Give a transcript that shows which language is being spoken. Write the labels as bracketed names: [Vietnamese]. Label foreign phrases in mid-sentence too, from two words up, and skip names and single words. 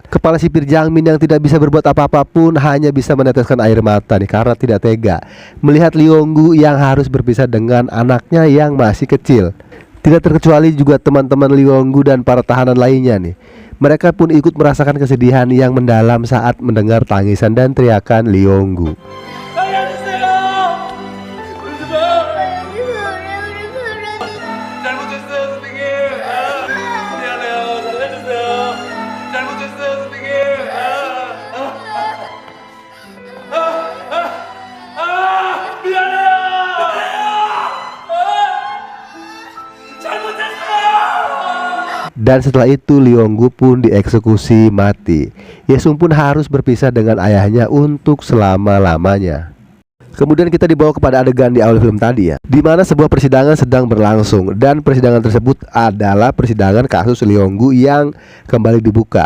[Indonesian] Kepala sipir Jangmin yang tidak bisa berbuat apa-apa pun hanya bisa meneteskan air mata nih karena tidak tega melihat Leonggu yang harus berpisah dengan anaknya yang masih kecil. Tidak terkecuali juga teman-teman Leonggu dan para tahanan lainnya nih. Mereka pun ikut merasakan kesedihan yang mendalam saat mendengar tangisan dan teriakan Leonggu. [Korean] 잘못했어요, 선생님. 미안해요. 살려주세요. 잘못했어요, 선생님. 미안해요. 잘못했어요. [Indonesian] Dan setelah itu Leonggu pun dieksekusi mati. Yesung pun harus berpisah dengan ayahnya untuk selama-lamanya. Kemudian kita dibawa kepada adegan di awal film tadi ya, di mana sebuah persidangan sedang berlangsung dan persidangan tersebut adalah persidangan kasus Leonggu yang kembali dibuka.